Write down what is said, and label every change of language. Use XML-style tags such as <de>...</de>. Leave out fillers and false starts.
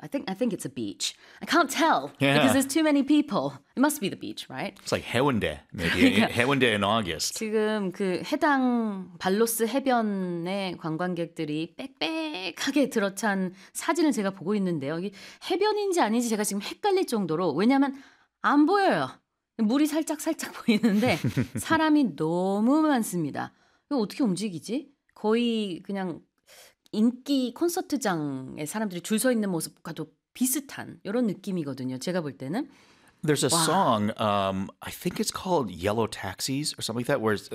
<en>I think it's a beach. I can't tell because there's too many people. It must be the beach, right? It's like Haeundae, maybe. Yeah. Haeundae in August.</en> <ko>지금 그 해당 발로스 해변에 관광객들이 빽빽하게 들어찬 사진을 제가 보고 있는데요. 이게 해변인지 아닌지 제가 지금 헷갈릴 정도로 왜냐하면 안 보여요. 물이 살짝 보이는데 사람이 너무 많습니다. 이거 어떻게 움직이지? 거의 그냥 인기 콘서트장에 사람들이 줄 서 있는 모습과도 비슷한 이런 느낌이거든요. 제가 볼 때는.</ko> <en>There's a song, I think it's called Yellow Taxis or something like that, where it's,</en>